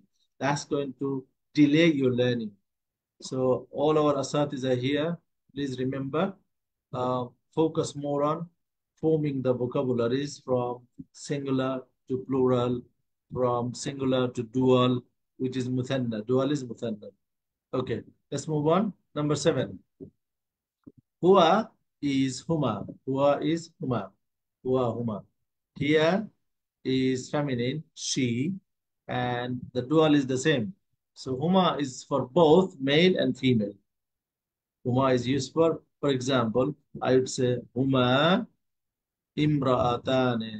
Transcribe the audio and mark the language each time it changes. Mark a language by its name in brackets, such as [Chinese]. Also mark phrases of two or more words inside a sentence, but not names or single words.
[English] That's going to delay your learning. So all our asatis are here. Please remember, focus more on forming the vocabularies from singular to plural, from singular to dual, which is muthanna. Dual is muthanna. Okay, let's move on. Number 7. Huwa is huma. Huwa is huma. [Arabic] هو هما. [English] Here is feminine, she, and the dual is the same. So huma is for both male and female. Huma is used for example, I would say [Arabic] هما امرأتان.